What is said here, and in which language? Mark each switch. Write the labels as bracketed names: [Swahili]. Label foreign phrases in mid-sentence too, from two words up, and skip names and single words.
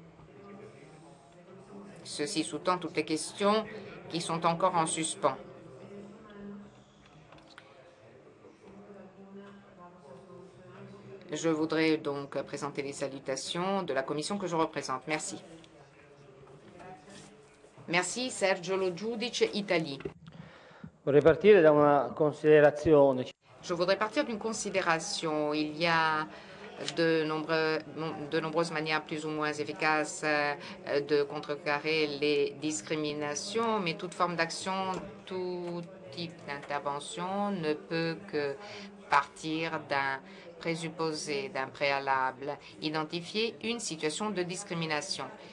[French] Ceci sous-tend toutes les questions qui sont encore en suspens. Je voudrais donc présenter les salutations de la commission que je représente. Merci. Merci, Sergio Lo Giudice, Italie. [Italian] Vorrei partire da una considerazione. [French] Je voudrais partir d'une considération. Il y a de nombreuses manières plus ou moins efficaces de contrecarrer les discriminations, mais toute forme d'action, tout type d'intervention ne peut que partir d'un présupposé, d'un préalable, identifier une situation de discrimination.